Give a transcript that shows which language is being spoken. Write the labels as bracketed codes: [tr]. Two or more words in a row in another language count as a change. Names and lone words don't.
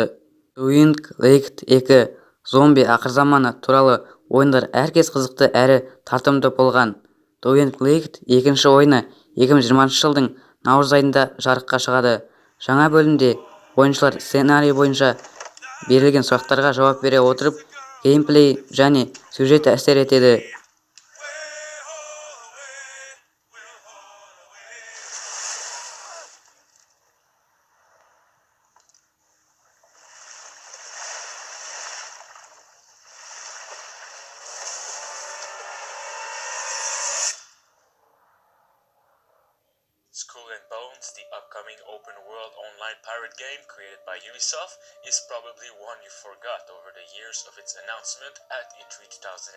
[kk] Dying Light 2 зомби ақырзаманы туралы ойындар әркез қызықты әрі тартымды болған. Dying Light 2 ойыны 2020 жылдың наурыз айында жарыққа шығады. Жаңа бөлімде ойыншылар сценарий бойынша берілген сұрақтарға жауап бере отырып, геймплей және сюжет әсер етеді. [en] Skull and Bones, the upcoming open-world online pirate game created by Ubisoft, is probably one you forgot over the years of its announcement at E3 2017.